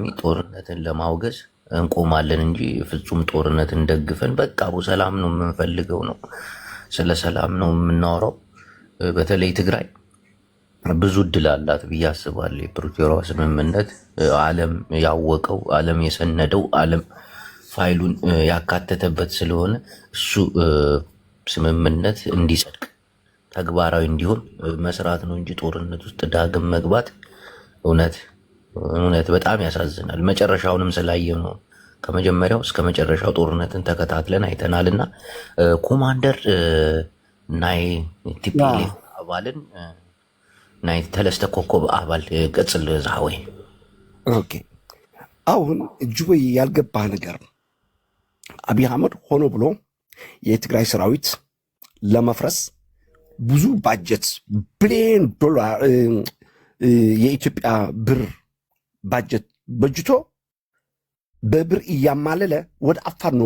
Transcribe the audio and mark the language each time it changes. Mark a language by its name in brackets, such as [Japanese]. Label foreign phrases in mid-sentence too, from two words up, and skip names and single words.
[Amharic] ጦርነትን ለማውገዝ እንቆማለን እንጂ ፍጹም ጦርነትን ደግፈን በቃ ሰላም ነው የምንፈልገው ነው፣ ስለ ሰላም ነው የምናወራው። በተለይ ትግራይ ብዙ እድል አላት ብዬ አስባለሁ። የፕሪቶሪያው ስምምነት ዓለም ያወቀው፣ ዓለም የሰነደው፣ ዓለም ፋይሉን ያካተተበት ስለሆነ እሱ ስምምነት እንዲጸድቅ ተግባራዊ እንዲሆን መስራት ነው እንጂ ጦርነት ውስጥ ዳግም መግባት እውነት በጣም ያሳዝናል። መጨረሻውንም ስላየው ነው። ከመጀመሪያው እስከ መጨረሻው ጦርነትን ተከታትለን አይተናልና ኮማንደር [Tigrinya] ናይ ቲፒኤልኤፍ አባልን ናይ ተለስተ ኮከብ አባል ገጽል ዛወይ [Amharic] ኦኬ። አሁን እጅቦይ ያልገባህ ነገር አብይ አህመድ ሆኖ ብሎ የትግራይ ሰራዊት ለመፍረስ ብዙ ባጀት ቢሊዮን ዶላር የኢትዮጵያ ብር ባጀት በጅቶ በብር እያማለለ ወደ አፋር ነው